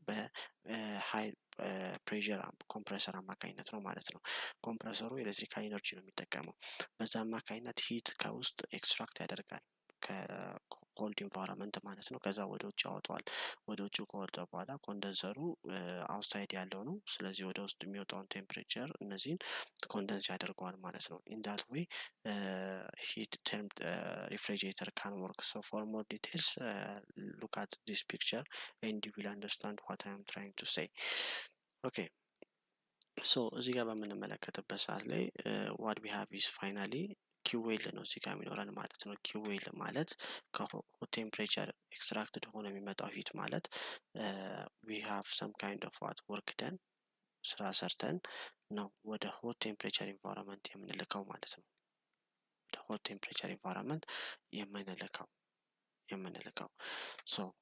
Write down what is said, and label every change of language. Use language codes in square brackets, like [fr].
[am] በሃይ ፕሬሸር ኮምፕረሰር አማካኝነት ነው ማለት ነው። ኮምፕረሰሩ ኤሌክትሪካል ኢነርጂ ነው የሚጠቀመው። በዛ አማካኝነት ሂት ከውስጥ ኤክስትራክት ያደርጋል ከኮልድ ኢንቫይሮንመንት ማለት ነው። ከዛ ወደ ውጭ ያወጣዋል። ወደ ውጭ ከወጣ በኋላ ኮንደንሰሩ አውትሳይድ ያለው ነው። ስለዚህ ወደ ውስጥ የሚወጣውን ቴምፕሬቸር እነዚህን ኮንደንስ ያደርገዋል ማለት ነው። [en] in that way heat termed refrigerator can work. So for more details look at this picture and you will understand what I am trying to say. [am] Okay, so እዚህ ጋር በምንመለከትበት ሰዓት ላይ [en] what we have is finally [am] ኪዌል ነው እዚህ ጋር የሚኖረን ማለት ነው። ኪዌል ማለት ከሆት ቴምፕሬቸር ኤክስትራክትድ ሆኖ የሚመጣው ሂት ማለት [en] we have some kind of work done [am] ስራ ሰርተን ነው ወደ ሆት ቴምፕሬቸር ኢንቫይሮንመንት የምንልከው ማለት ነው። ወደ ሆት ቴምፕሬቸር ኢንቫይሮንመንት የምንልከው ሶ